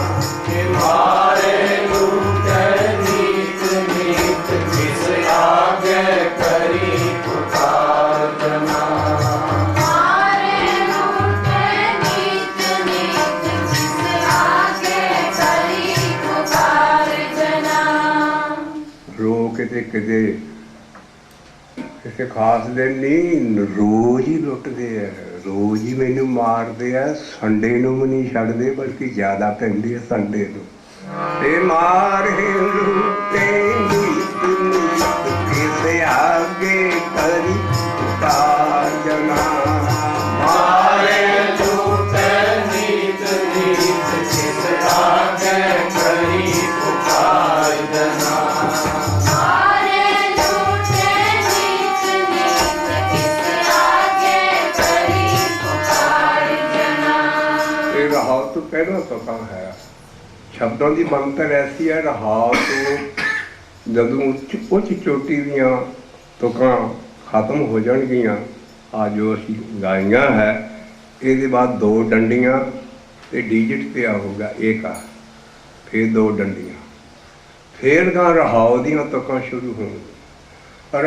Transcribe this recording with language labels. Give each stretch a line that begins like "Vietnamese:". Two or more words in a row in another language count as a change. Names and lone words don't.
Punjabi: ਮਾਰੇ ਲੂਟੇ ਨੀਤ ਨੀਤ ਕਿਸ ਆਗੇ ਕਰੀ ਪੁਕਾਰ ਜਨਾ। ਮਾਰੇ ਲੂਟੇ ਨੀਤ ਨੀਤ ਜਿਸ ਆਗੇ ਕਰੀ ਪੁਕਾਰ ਜਨਾ। रो ਕਿਤੇ ਕਿਸੇ ਖਾਸ ਦਿਨ ਨਹੀਂ, ਰੋਜ਼ ਹੀ ਲੁੱਟਦੇ ਆ, ਰੋਜ਼ ਹੀ ਮੈਨੂੰ ਮਾਰਦੇ ਆ। ਸੰਡੇ ਨੂੰ ਵੀ ਨਹੀਂ ਛੱਡਦੇ, ਬਲਕਿ ਜ਼ਿਆਦਾ ਪੈਂਦੇ ਆ ਸੰਡੇ ਨੂੰ। ਤੇ ਮਾਰੇ ਲੁੱਟੇ ਨੀਤ ਨੀਤ ਕਿਸੇ ਆਗੇ ਕਰੀ ਪੁਕਾਰ ਜਨਾ। ਮਾਰੇ ਲੂਟੇ ਨੀਤ ਨੀਤ ਕਿਸ ਆਗੇ ਕਰੀ ਪੁਕਾਰ ਜਨਾ। ਮਾਰੇ ਲੂਟੇ ਨੀਤ ਨੀਤ ਕਿਸ ਆਗੇ ਕਰੀ ਪੁਕਾਰ ਜਨਾ। ਇਹ ਰਹਾਉ ਤੋਂ ਪਹਿਲਾਂ ਤੁਕਾਂ ਹੈ। ਸ਼ਬਦਾਂ ਦੀ ਬਣਤਰ ਐਸੀ ਹੈ, ਰਹਾਉ ਤੋਂ ਜਦੋਂ ਉੱਚ ਚੋਟੀ ਦੀਆਂ ਤੁਕਾਂ ਖਤਮ ਹੋ ਜਾਣਗੀਆਂ, ਆ ਜੋ ਅਸੀਂ ਗਾਈਆਂ ਹੈ, ਇਹਦੇ ਬਾਅਦ 2 ਡੰਡੀਆਂ ਤੇ ਡੀਜਿਟ ਪਿਆ ਹੋਊਗਾ ਏਕਾ, ਫਿਰ 2 ਡੰਡੀਆਂ, ਫਿਰ ਗਾਂ ਰਹਾਉ ਦੀਆਂ ਤੁਕਾਂ ਸ਼ੁਰੂ ਹੋਣਗੀਆਂ।